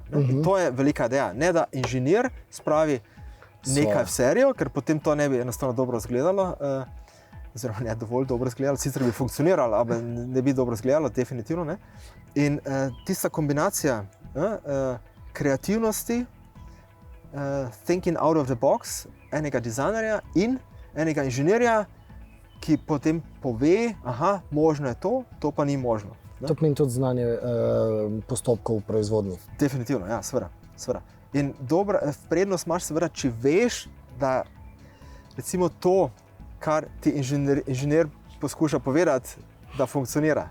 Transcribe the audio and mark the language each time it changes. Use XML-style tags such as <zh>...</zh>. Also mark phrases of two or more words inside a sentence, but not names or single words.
<sl>In to je velika ideja. Ne da inženir spravi nekaj v serijo, ker potem to ne bi enostavno dobro izgledalo, oziroma ne dovolj dobro izgledalo, sicer bi funkcioniralo, ampak ne bi dobro izgledalo, definitivno ne. In tista kombinacija kreativnosti,</sl> <en>thinking out of the box,</en> <sl>enega dizajnerja in enega inženirja, ki potem pove, aha, možno je to pa ni možno. To pomeni tudi znanje postopkov v proizvodnji. Definitivno, ja, seveda. In prednost imaš seveda, če veš, da recimo to, kar ti inženir poskuša povedati, da funkcionira.</sl>